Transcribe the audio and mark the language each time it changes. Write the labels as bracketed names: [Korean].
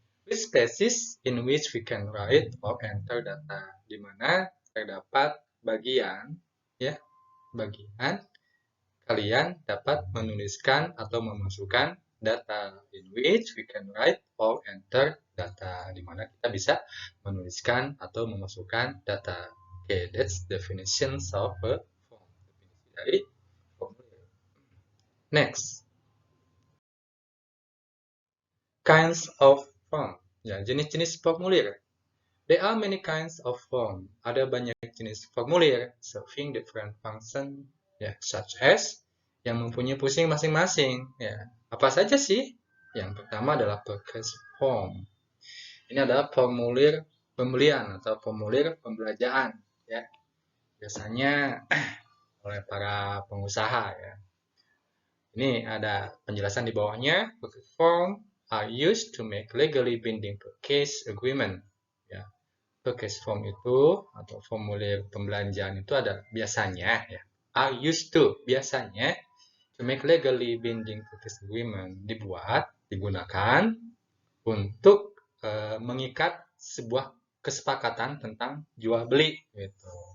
[English] With spaces in which we can write or enter data, [Indonesian] di mana terdapat bagian kalian dapat menuliskan atau memasukkan data, [English] in which we can write or enter data, [Indonesian] di mana kita bisa menuliskan atau memasukkan data. [English] Okay, that's definitions of a form. [Indonesian] Definisi dari formulir. [English] Next, kinds of form. [Indonesian] Ya, jenis-jenis formulir. [English] There are many kinds of form. [Indonesian] Ada banyak jenis formulir [English] serving different function, such as [Indonesian] yang mempunyai fungsi masing-masing. Ya, apa saja sih? Yang pertama adalah purchase form. Ini adalah formulir pembelian atau formulir pembelanjaan. Ya, biasanya oleh para pengusaha. Ya. Ini ada penjelasan di bawahnya. [English] Purchase form are used to make legally binding purchase agreement. [Indonesian] Ya. Purchase form itu atau formulir pembelanjaan itu ada biasanya [English] are used to [Indonesian] biasanya [English] to make legally binding purchase agreement [Indonesian] digunakan untuk mengikat sebuah kesepakatan tentang jual beli gitu.